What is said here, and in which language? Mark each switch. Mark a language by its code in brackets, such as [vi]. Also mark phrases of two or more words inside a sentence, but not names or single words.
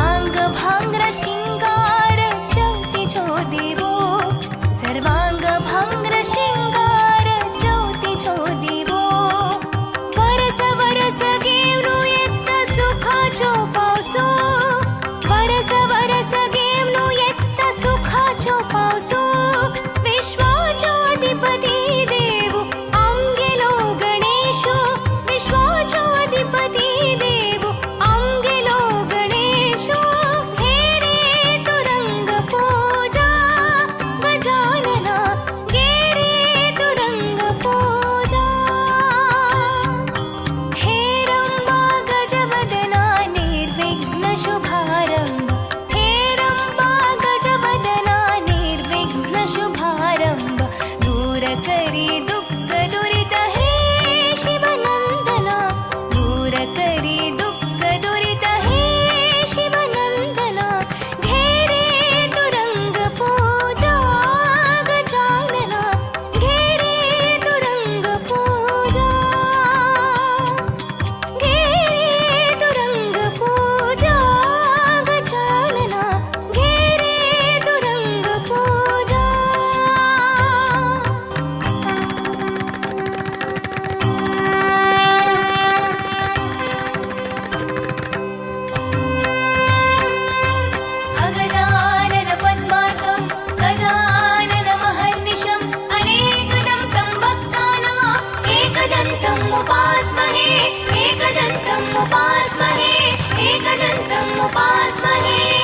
[kok] भांग्र शिंगार ज्योतीचो दिवो सर्वांग भांग्र शिंगार ज्योतीचो दिवो वरस वरस गेवनु येत्त सुखाचो पावसो वरस वरस गेवनु येत्त सुखाचो पावसो विश्वाचो अधिपती देवो आमगेलो गणेशो विश्वाचो अधिपती देवो आमगेलो गणेशो हे रे तुरंग पूजा गजानना गे रे तुरंग पूजा हे रंबा गजवदना निर्विघ्न शुभारंभ हे रंबा गजवदना निर्विघ्न शुभारंभ दूर करी दुःख दुरित हे शिवनंदना दूर करी दुःख दुरित हे शिवनंदना घे रे तुरंग पूजा गजानना घे रे तुरंग पूजा घे रे तुरंग पूजा गजानना घे रे तुरंग पूजा [sa] अगजानन पद्मार्कं गजानन महर्निशम् अनेकदं तं भक्तानां एकदन्तम् उपास्महे एकदन्तम् उपास्महे एकदन्तम् उपास्महे